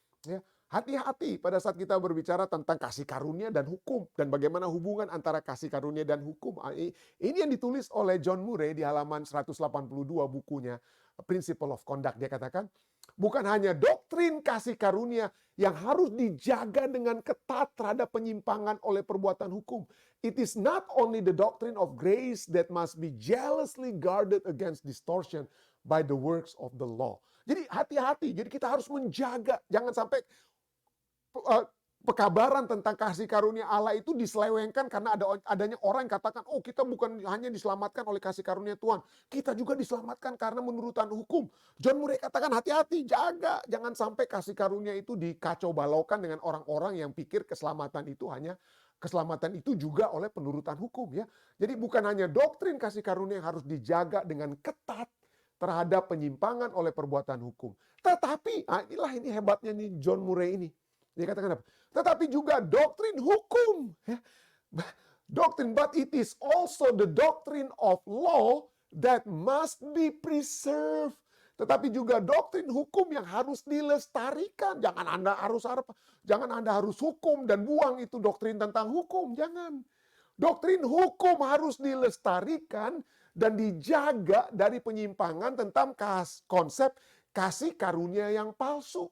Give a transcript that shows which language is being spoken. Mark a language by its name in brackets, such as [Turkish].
[Indonesian] Ya, hati-hati pada saat kita berbicara tentang kasih karunia dan hukum dan bagaimana hubungan antara kasih karunia dan hukum. Ini yang ditulis oleh John Murray di halaman 182 bukunya Principle of Conduct. Dia katakan, bukan hanya doktrin kasih karunia yang harus dijaga dengan ketat terhadap penyimpangan oleh perbuatan hukum. [English] It is not only the doctrine of grace that must be jealously guarded against distortion by the works of the law. [Indonesian] Jadi hati-hati, jadi kita harus menjaga, jangan sampai pekabaran tentang kasih karunia Allah itu diselewengkan karena adanya orang yang katakan, oh kita bukan hanya diselamatkan oleh kasih karunia Tuhan, kita juga diselamatkan karena menurutan hukum. John Murray katakan hati-hati, jaga, jangan sampai kasih karunia itu dikacau balaukan dengan orang-orang yang pikir keselamatan itu juga oleh penurutan hukum ya. Jadi bukan hanya doktrin kasih karunia yang harus dijaga dengan ketat terhadap penyimpangan oleh perbuatan hukum. Tetapi, ini hebatnya nih John Murray ini. Dia katakan apa? Tetapi juga doktrin hukum. Ya. Doktrin, [English] but it is also the doctrine of law that must be preserved. [Indonesian] Tetapi juga doktrin hukum yang harus dilestarikan. Jangan Anda harus hukum dan buang itu doktrin tentang hukum. Jangan. Doktrin hukum harus dilestarikan dan dijaga dari penyimpangan tentang konsep kasih karunia yang palsu.